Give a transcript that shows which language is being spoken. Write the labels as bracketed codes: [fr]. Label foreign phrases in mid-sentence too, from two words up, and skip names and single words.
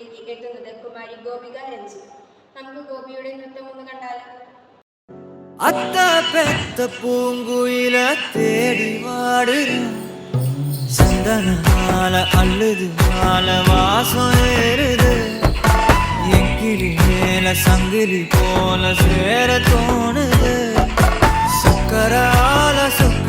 [ml] എത്തുന്നത് കുമാരി ഗോപിക രഞ്ജിത്ത്. നമുക്ക് ഗോപിയുടെ നൃത്തം ഒന്ന് കണ്ടാലോ. [ta] அத்த பெத்த பூங்குயில தேடி வாடுற சந்தனால அள்ளுது மால வாசம் ஏறுது என் கிளி மேல சங்கிலி போல சேர தோணுது சக்கரால